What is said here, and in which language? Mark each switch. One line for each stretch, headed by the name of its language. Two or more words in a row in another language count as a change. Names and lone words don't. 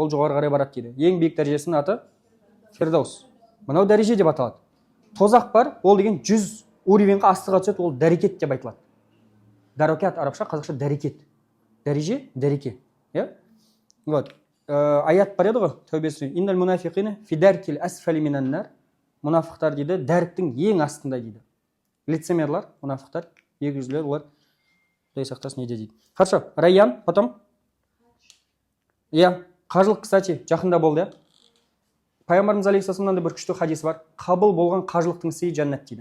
Kazakh: Ол жоғары қарай барады дейді. Ең биік дәрежесінің аты Фердаус. Мынау дәреже деп аталады. Тозақ бар, ол деген 100 уровеньға астыға түседі, ол дәрекет деп айтылады. Даракат арабша, қазақша дәрекет. Дәреже, дәреке. Вот. Аят бар еді ғой, Тәубе сүресі.
Arabic: إن المنافقين في الدرك الأسفل من النار.
Kazakh: Мұнафықтар дейді, дәріктің ең астында дейді. Лицемерлар, мұнафықтар, егізлер, олар Құдай сақтасын неде дейді.
Russian: Хорошо, Райян, потом.
Kazakh: Қажылық, кстати, жақында болды. Пайғамбарымыз алейхиссаламнан да бір күшті хадис бар. Қабыл болған қажылықтың сыйы жәннат дейді.